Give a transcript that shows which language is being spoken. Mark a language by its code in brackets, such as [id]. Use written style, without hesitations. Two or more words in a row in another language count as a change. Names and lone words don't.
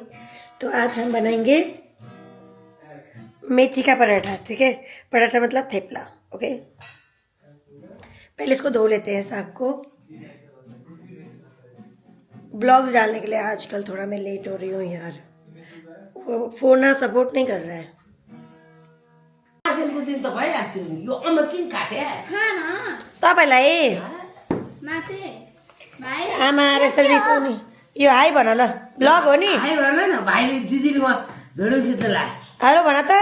[hi] तो आज हम बनाएंगे मेथी का पराठा। ठीक है, पराठा मतलब थेपला। ओके, पहले इसको धो लेते हैं साग को। ब्लॉग्स डालने के लिए आजकल थोड़ा मैं लेट हो रही हूँ यार, फोन ना सपोर्ट नहीं कर रहा है। [ne] तपाईँलाई आमा रहेछ रिसाउने। यो हाई भन ल, ब्लग हो नि। हाई भन न, भाइले दिदीले म भिडियो खिच्न लाए। हेलो भन त।